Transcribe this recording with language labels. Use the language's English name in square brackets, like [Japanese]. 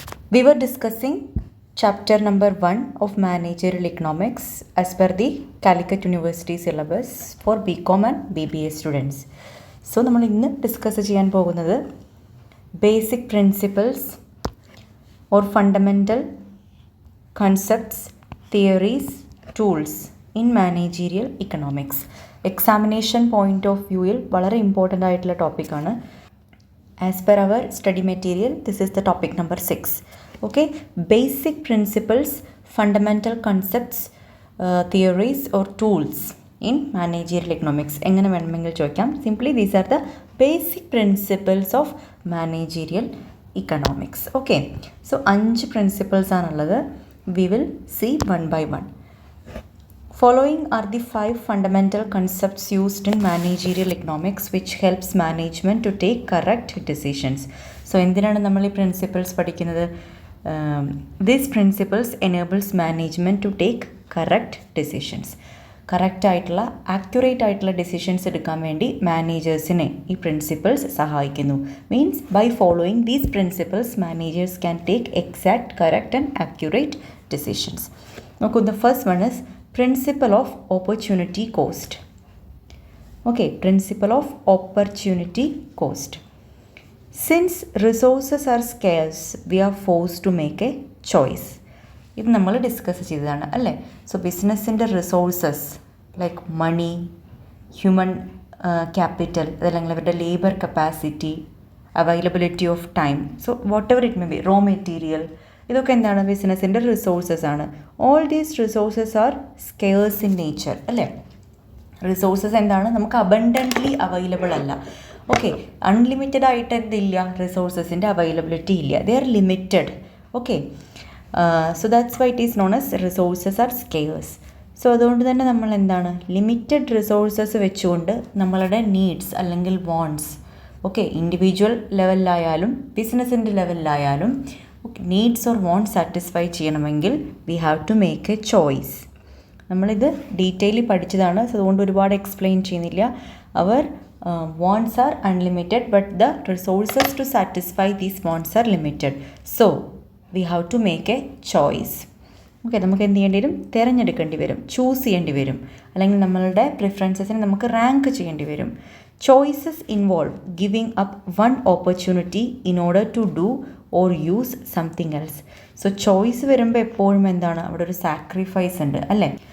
[English] We were discussing chapter number 1 of Managerial Economics as per the Calicut University syllabus for Bcom and BBA students. [Malayalam] So, നമ്മൾ ഇന്ന് discuss ചെയ്യാൻ പോകുന്നത് [English] Basic principles or fundamental concepts theories tools in managerial economics. [Malayalam] Examination point of വ്യൂവിൽ വളരെ important ആയിട്ടുള്ള ടോപ്പിക്കാണ്. [English] As per our study material this is the topic number 6. Okay, basic principles, fundamental concepts, theories or tools in managerial economics. [Malayalam] എങ്ങനെ വേണമെങ്കിൽ ചോദിക്കാം. [English] Simply these are the basic principles of managerial economics. Okay, so 5 principles ആണുള്ളത്. We will see one by one. Following are the 5 fundamental concepts used in managerial economics which helps management to take correct decisions. So, [Malayalam] എന്തിനാണ് നമ്മൾ ഈ principles പഠിക്കുന്നത്? [English] These principles enables management to take correct decisions. [Malayalam] Correct ആയിട്ടുള്ള accurate ആയിട്ടുള്ള decisions എടുക്കാൻ വേണ്ടി മാനേജേഴ്സിനെ ഈ principles സഹായിക്കുന്നു. [English] Means by following these principles managers can take exact, correct and accurate decisions. നോക്കൂ, the first one is principle of opportunity cost. Okay, principle of opportunity cost. Since resources are scarce, we are forced to make a choice. [Malayalam] ഇത് നമ്മൾ discuss ചെയ്തതാണ് അല്ലേ. [English] so ബിസിനസ്സിൻ്റെ resources like money, human capital, അതല്ലെങ്കിൽ അവരുടെ labour capacity, availability of time, so whatever it may be, raw material, [Malayalam] ഇതൊക്കെ എന്താണ്? ബിസിനസ്സിൻ്റെ റിസോഴ്സസ് ആണ്. [English] All these resources are scarce in nature അല്ലേ. [Malayalam] റിസോഴ്സസ് എന്താണ്? നമുക്ക് അബണ്ടൻ്റ്ലി അവൈലബിൾ അല്ല. ഓക്കെ, അൺലിമിറ്റഡ് ആയിട്ട് എന്തില്ല? റിസോഴ്സസിൻ്റെ അവൈലബിലിറ്റി ഇല്ല. [English] They are limited. Okay, so that's why it is known as resources are scarce. [Malayalam] So അതുകൊണ്ട് തന്നെ നമ്മൾ എന്താണ്, ലിമിറ്റഡ് റിസോഴ്സസ് വെച്ചുകൊണ്ട് നമ്മളുടെ നീഡ്സ് അല്ലെങ്കിൽ വാണ്ട്സ്, ഓക്കെ, ഇൻഡിവിജ്വൽ ലെവലിലായാലും ബിസിനസ്സിൻ്റെ ലെവലിലായാലും നീഡ്സ് ഓർ വോണ്ട് സാറ്റിസ്ഫൈ ചെയ്യണമെങ്കിൽ [English] We have to make a choice. [Malayalam] നമ്മളിത് ഡീറ്റെയിലി പഠിച്ചതാണ്. സോ അതുകൊണ്ട് ഒരുപാട് എക്സ്പ്ലെയിൻ ചെയ്യുന്നില്ല. [English] Our wants are unlimited but the resources to satisfy these wants are limited. So we have to make a choice. [Malayalam] Okay, നമുക്ക് എന്ത് ചെയ്യേണ്ടി വരും? തിരഞ്ഞെടുക്കേണ്ടി വരും, ചൂസ് ചെയ്യേണ്ടി വരും, അല്ലെങ്കിൽ നമ്മളുടെ പ്രിഫറൻസസിനെ നമുക്ക് റാങ്ക് ചെയ്യേണ്ടി വരും. [English] Choices involve giving up one opportunity in order to do or use something else. [Malayalam] So choice വരുമ്പോൾ എപ്പോഴും എന്താണ്, അവിടെ ഒരു സാക്രിഫൈസ് ഉണ്ട് അല്ലേ.